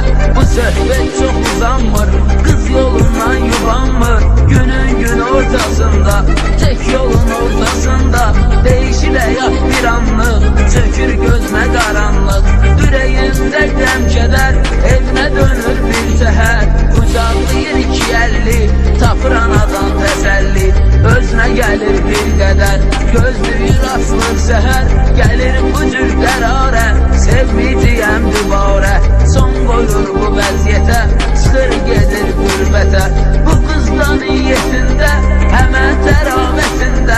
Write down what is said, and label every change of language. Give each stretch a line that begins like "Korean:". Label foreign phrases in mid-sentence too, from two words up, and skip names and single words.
Azerbaijani: Bu söhbet çok uzanmır, kız yolundan yubanmır.
Turkish: Günün gün ortasında, tek yolun ortasında. Değişir hayat bir anlık, çökür gözüme karanlık.
Azerbaijani: Yüreğimde dem keder, evine dönür bir seher. Kucaqlayır iki elli, tapır anadan təsəlli. Özünə gəlir bir qədər, gözlüyür asılır səhər. Gəlir bu cür qərarə, sevməyəcəyəm dübarə. Son qoyur bu vəziyyətə, çıxır gedir qürbətə. Bu qızdan niyyətində, həmən təravətində.